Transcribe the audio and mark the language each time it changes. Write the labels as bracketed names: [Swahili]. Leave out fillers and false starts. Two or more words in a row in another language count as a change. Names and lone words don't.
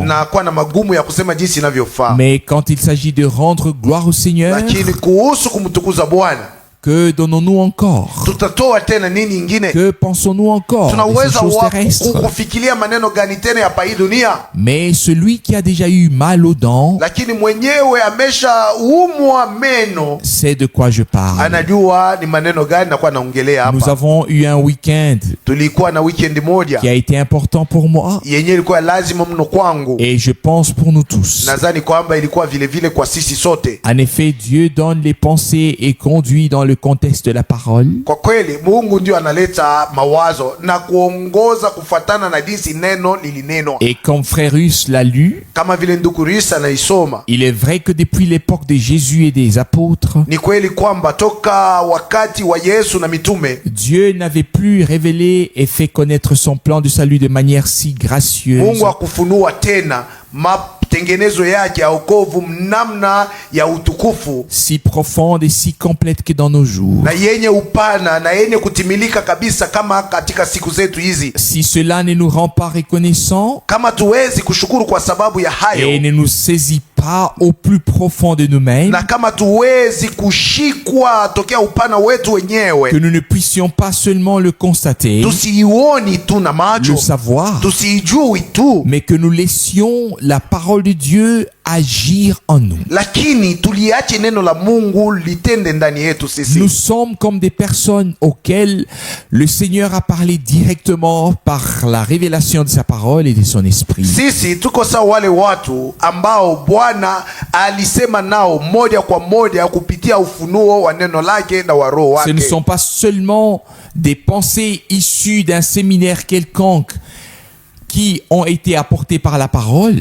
[Swahili] na kuwa na magumu ya kusema jinsi inavyofaa. [French] Mais quand il s'agit de rendre gloire au Seigneur, [Swahili] Lakini kuhusu kumtukuza Bwana, [French] que donnons-nous encore? [Swahili] tutatoa tena nini ingine? [French] Que pensons-nous encore de ces [Swahili] Tunaweza [French] choses terrestres? [Swahili] kufikiria maneno gani tena ya hii dunia? [French] Mais celui qui a déjà eu mal aux dents [Swahili] Lakini mwenyewe ameshaumwa meno, [French] sait de quoi je parle. [Swahili] anajua ni maneno gani nakuwa naongelea [French] Nous [Swahili] hapa. [French] avons eu un week-end [Swahili] Tulikuwa na weekend moja [French] qui a été important pour moi [Swahili] yenye ilikuwa lazima mno kwangu, [French] et je pense pour nous tous. [Swahili] nadhani kwamba ilikuwa vile vile kwa sisi sote. [French] En effet, Dieu donne les pensées et conduit dans le contexte de la parole. [Swahili] Kwa kweli Mungu ndio analeta mawazo na kuongoza kufuatana na jinsi neno lilinenwa. [French] Et comme Frère Russe l'a lu, [Swahili] Kama vile ndugu Risa anaisoma, [French] il est vrai que depuis l'époque de Jésus et des apôtres, [Swahili] ni kweli kwamba toka wakati wa Yesu na mitume, [French] Dieu n'avait plus révélé et fait connaître son plan de salut de manière si gracieuse, [Swahili] Mungu akufunua tena matengenezo yake ya wokovu namna ya utukufu [French] si profonde et si complète que dans nos jours. [Swahili] na yenye upana na yenye kutimilika kabisa kama katika siku zetu hizi. [French] Si cela ne nous rend pas reconnaissants [Swahili] Kama tuwezi kushukuru kwa sababu ya [French] et [Swahili] hayo, [French] ne nous saisit pas au plus profond de nous-mêmes, [Swahili] na kama tuwezi kushikwa tokea upana wetu [French] que [Swahili] wenyewe, [French] nous ne puissions pas seulement le constater, [Swahili] tusiioni tu na macho, [French] le savoir, [Swahili] tusiijui tu, [French] mais que nous laissions la parole de Dieu agir en nous. [Swahili] lakini tuliache neno la Mungu litende ndani yetu sisi. [French] Nous sommes comme des personnes auxquelles le Seigneur a parlé directement par la révélation de sa parole et de son esprit. [Swahili] Sisi tuko sawa wale watu ambao Bwana alisema nao moja kwa moja kupitia ufunuo wa neno lake na wa roho wake. [French] Ce ne sont pas seulement des pensées issues d'un séminaire quelconque qui ont été apportées par la parole.